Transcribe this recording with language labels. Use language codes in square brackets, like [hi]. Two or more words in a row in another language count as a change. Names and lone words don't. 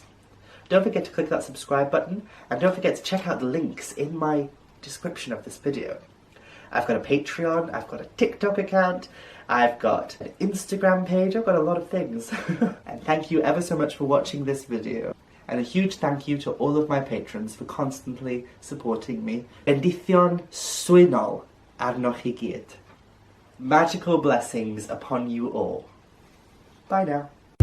[en] Don't forget to click that subscribe button, and don't forget to check out the links in my description of this video. I've got a Patreon, I've got a TikTok account, I've got an Instagram page, I've got a lot of things. And thank you ever so much for watching this video. And a huge thank you to all of my patrons for constantly supporting me. [cy] Bendithion swynol arnoch I gyd. [en] Magical blessings upon you all. Bye now.